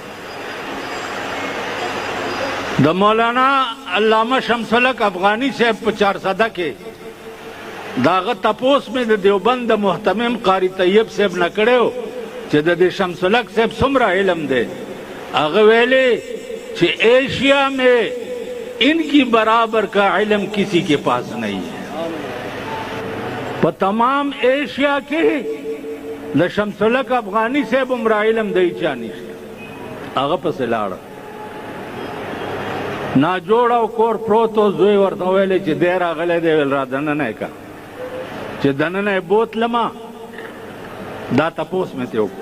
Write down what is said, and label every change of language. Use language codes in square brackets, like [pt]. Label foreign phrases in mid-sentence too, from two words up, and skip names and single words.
[ps] د مولانا علامه شمس الحق افغاني صاحب په 400 کې د هغه تپوس مې د دیوبند د محتمم قاری طیب صاحب نه کړی و چې د دې شمس الحق صاحب څومره علم دی. هغه ویلې چې [ur] ایشیا میں ان کی برابر کا علم کسی کے پاس نہیں ہے. [ps] په تمام ایشیا کې د شمس الحق افغاني صاحب عمره علم دی چا نشته. هغه پسې لاړه ناجوړ او کور پروت و. زوی ورته ویلې چې دی راغلی دی ویل را دننه یې که چې دننه یې بوتلمه دا تپوس مې ترې وکړو.